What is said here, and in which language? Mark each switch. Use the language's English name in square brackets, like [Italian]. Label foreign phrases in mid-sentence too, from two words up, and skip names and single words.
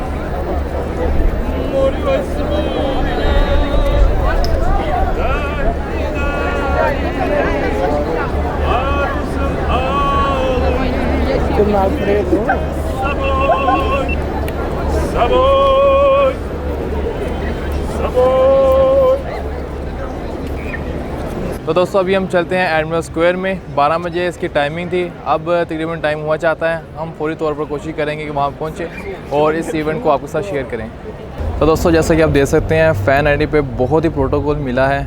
[Russian] Море возьми меня, дай, парусом алым с собой, с собой. [Hindi] तो दोस्तों अभी हम चलते हैं एडमिरल स्क्वायर में। 12 बजे इसकी टाइमिंग थी, अब तकरीबन टाइम हुआ चाहता है। हम फौरी तौर पर कोशिश करेंगे कि वहाँ पहुँचे और इस इवेंट को आपके साथ शेयर करें। तो दोस्तों जैसा कि आप देख सकते हैं फ़ैन आईडी पे बहुत ही प्रोटोकॉल मिला है।